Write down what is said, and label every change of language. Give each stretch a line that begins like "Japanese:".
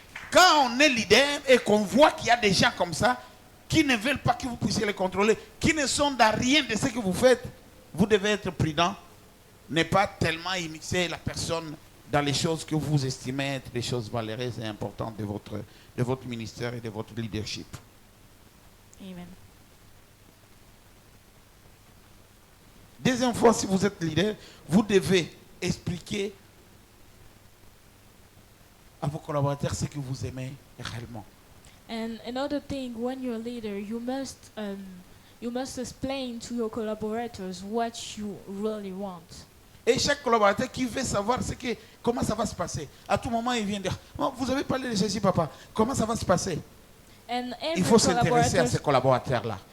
French: Quand on est leader et qu'on voit qu'il y a des gens comme ça qui ne veulent pas que vous puissiez les contrôler, qui ne sont dans rien de ce que vous faites, vous devez être prudent, ne pas tellement immiscer la personne dans les choses que vous estimez être des choses valeureuses et importantes de votre ministère et de votre leadership. Amen. Deuxième fois, si vous êtes leader, vous devez expliquer à vos collaborateurs ce que vous aimez réellement.
English: And another thing, when you're a leader, you must explain to your collaborators what you really want.
French: Et chaque collaborateur qui veut savoir comment ça va se passer, à tout moment, il vient dire, oh, vous avez parlé de ceci, papa, comment ça va se passer?
English: And
French: Il faut s'intéresser à ces collaborateurs-là.